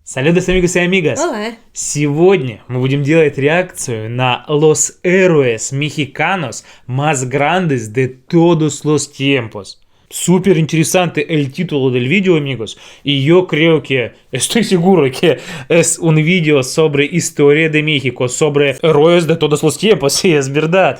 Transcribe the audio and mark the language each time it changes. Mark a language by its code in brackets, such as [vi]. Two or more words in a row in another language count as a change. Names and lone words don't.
[es] Saludos, amigos y amigas. Hola. [ru] Сегодня мы будем делать реакцию на [es] los héroes mexicanos más grandes de todos los tiempos. Súper interesante el título del vídeo, amigos, y yo creo que, estoy seguro que es un vídeo sobre historia de México, sobre héroes de todos los tiempos, sí, es verdad.